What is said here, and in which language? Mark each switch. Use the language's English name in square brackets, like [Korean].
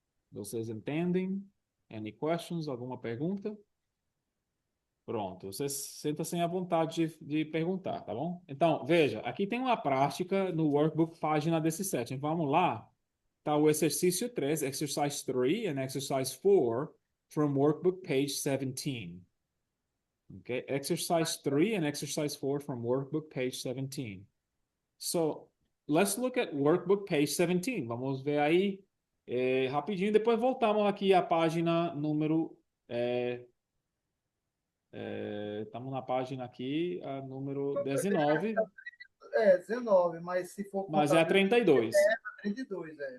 [Portuguese] Vocês entendem? [English] Any questions? [Portuguese] Alguma pergunta? Pronto, você senta-se à vontade de perguntar, tá bom? Então, veja, aqui tem uma prática no workbook, página 17. Vamos lá. Tá o exercício 3, [English] exercise 3 and exercise 4 from workbook page 17. Okay, exercise 3 and exercise 4 from workbook page 17. So, let's look at workbook page 17. [Portuguese] Vamos ver aí rapidinho, depois voltamos aqui à página número estamos na página aqui, a número 19, 19, mas se for mas é a contabilidade, 32 é 32, é.